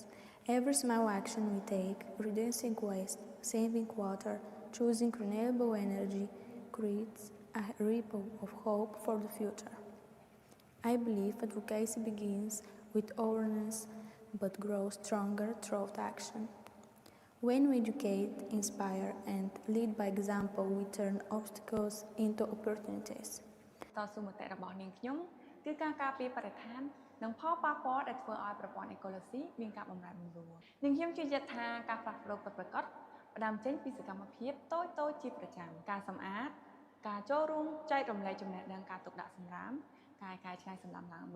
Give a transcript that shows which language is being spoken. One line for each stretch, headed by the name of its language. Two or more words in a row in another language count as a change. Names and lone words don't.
English: Every small action we take, reducing waste, saving water, choosing renewable energy, creates a ripple of hope for the future. I believe advocacy begins with awareness, but grows stronger through action. When we educate, inspire, and lead by example, we turn obstacles into opportunities.
Khmer: តស៊ូមតិរបស់នាងខ្ញុំគឺការការពារបរិស្ថាននិងផលប៉ះពាល់ដែលធ្វើឲ្យប្រព័ន្ធអេកូឡូស៊ីមានការបម្រែបម្រួលនាងខ្ញុំជឿជាក់ថាការផ្លាស់ប្ដូរពិត ប្រាកដផ្ដើមចេញពីសកម្មភាពតូចៗជាប្រចាំការសម្អាតការចូលរួមចែករំលែកចំណេះដឹងការទុកដាក់សម្រាមការកែច្នៃសម្រាមឡើង